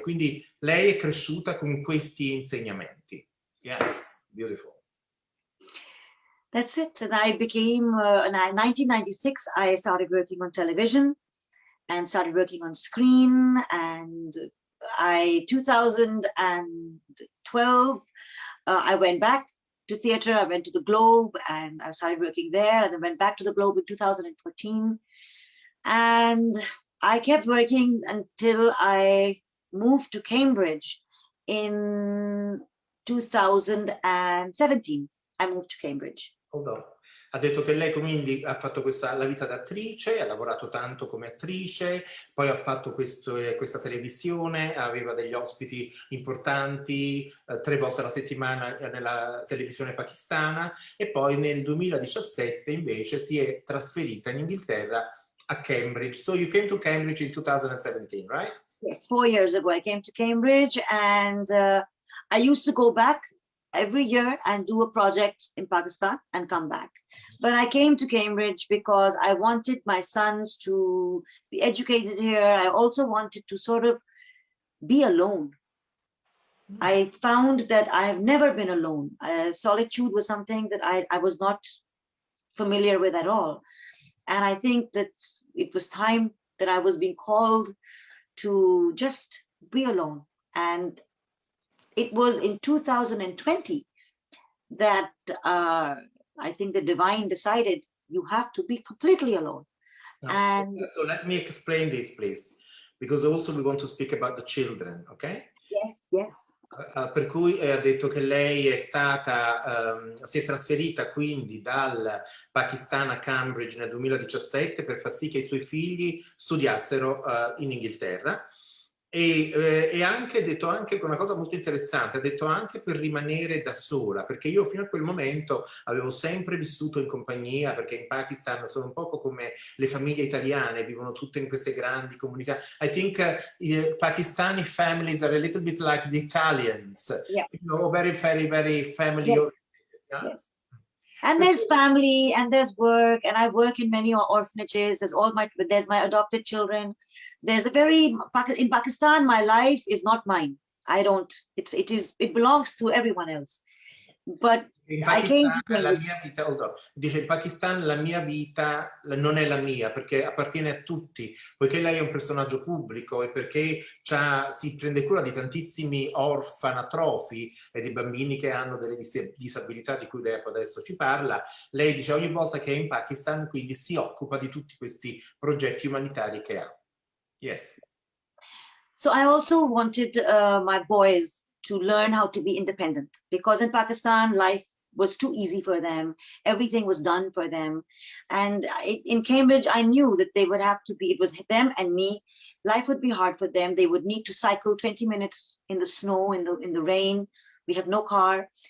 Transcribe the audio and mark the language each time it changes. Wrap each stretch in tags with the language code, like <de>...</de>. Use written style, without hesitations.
<it>Quindi lei è cresciuta con questi insegnamenti.</it> <en>Yes, beautiful. That's it. And I became, in 1996, I started working on television and started working on screen. And 2012, I went back to theater. I went to the Globe and I started working there, and then went back to the Globe in 2014. And I kept working until I moved to Cambridge in 2017. I moved to Cambridge.</en> <it>Ha detto che lei quindi ha fatto la vita d'attrice, ha lavorato tanto come attrice, poi ha fatto questa televisione, aveva degli ospiti importanti 3 volte alla settimana nella televisione pakistana, e poi nel 2017 invece si è trasferita in Inghilterra a Cambridge.</it> <en>So you came to Cambridge in 2017, right? Yes, 4 years ago I came to Cambridge, and I used to go back every year and do a project in Pakistan and come back. But I came to Cambridge because I wanted my sons to be educated here. I also wanted to sort of be alone. I found that I have never been alone. Solitude was something that I was not familiar with at all. And I think that it was time that I was being called to just be alone. And it was in 2020 that I think the divine decided you have to be completely alone. No. And so let me explain this, please, because also we want to speak about the children, okay? Yes, yes.</en> <it>Per cui ha detto che lei si è trasferita quindi dal Pakistan a Cambridge nel 2017 per far sì che i suoi figli studiassero in Inghilterra. E anche detto anche una cosa molto interessante, ha detto anche per rimanere da sola, perché io fino a quel momento avevo sempre vissuto in compagnia, perché in Pakistan sono un poco come le famiglie italiane, vivono tutte in queste grandi comunità.</it> <en>I think Pakistani families are a little bit like the Italians, Yeah. you know, very family Yes. oriented. Yeah? Yes. And there's family and there's work, and I work in many orphanages. There's my adopted children. There's in Pakistan, my life is not mine. It belongs to everyone else. But in I came</en> <it>Pakistan la mia vita, dice in Pakistan la mia vita non è la mia perché appartiene a tutti, poiché lei è un personaggio pubblico e perché si prende cura di tantissimi orfanatrofi e di bambini che hanno delle disabilità di cui lei adesso ci parla. Lei dice ogni volta che è in Pakistan quindi si occupa di tutti questi progetti umanitari che ha.</it> <en>Yes. So I also wanted my boys to learn how to be independent, because in Pakistan, life was too easy for them. Everything was done for them. And in Cambridge, I knew that they would have to be, it was them and me. Life would be hard for them. They would need to cycle 20 minutes in the snow, in the rain. We have no car.</en>